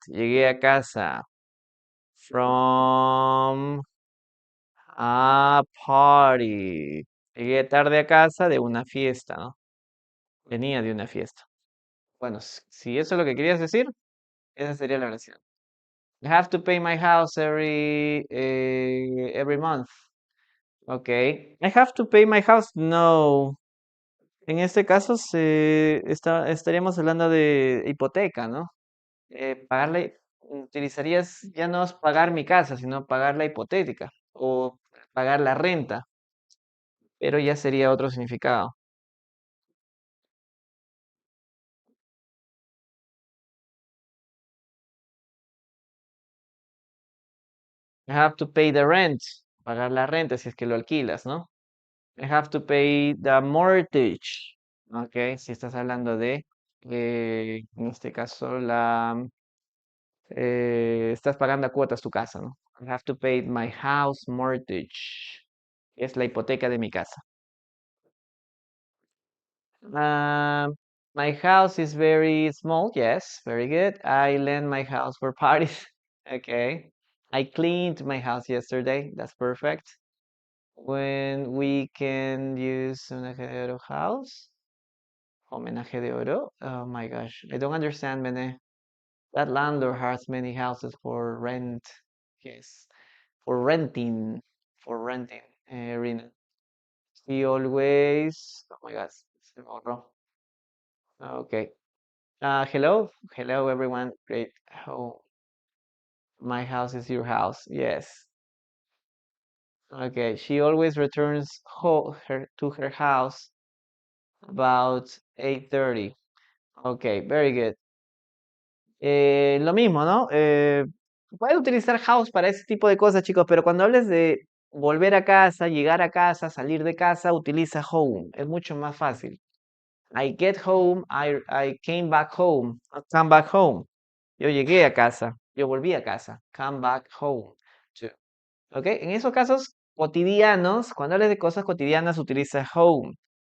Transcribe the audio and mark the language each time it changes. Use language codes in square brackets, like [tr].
[es] Llegué a casa. [en] From a party. [es] Llegué tarde a casa de una fiesta, ¿no? Venía de una fiesta. Bueno, si eso es lo que querías decir, esa sería la oración. [en] I have to pay my house every month. Okay. I have to pay my house. No. [es] En este caso estaríamos hablando de hipoteca, ¿no? Utilizarías ya no es pagar mi casa, sino pagar la hipotética o pagar la renta, pero ya sería otro significado. [en] I have to pay the rent, [es] pagar la renta si es que lo alquilas, ¿no? [en] I have to pay the mortgage, ¿ok? [es] Si estás hablando de, en este caso, estás pagando a cuotas tu casa, ¿no? [en] I have to pay my house mortgage. [es] Es la hipoteca de mi casa. [en] Um, my house is very small. Yes, very good. I lend my house for parties. Okay. I cleaned my house yesterday. That's perfect. When we can use homenaje de oro house. Homenaje de oro. Oh my gosh. I don't understand, Mene. That landlord has many houses for rent. Yes. For renting. For renting. Rina. He always. Oh my God. [es] Se me borró. [en] Okay. Hello, hello everyone. Great. Oh, my house is your house. Yes. Okay. She always returns to her house about 8:30. Okay, very good. [es] Lo mismo, ¿no? Puedes utilizar house para ese tipo de cosas, chicos, pero cuando hables de volver a casa, llegar a casa, salir de casa, utiliza home. Es mucho más fácil. [en] I get home, I came back home, I come back home. [es] Yo llegué a casa, yo volví a casa. [en] Come back home. [es] to. ¿Ok? En esos casos cotidianos, cuando hables de cosas cotidianas, utiliza home.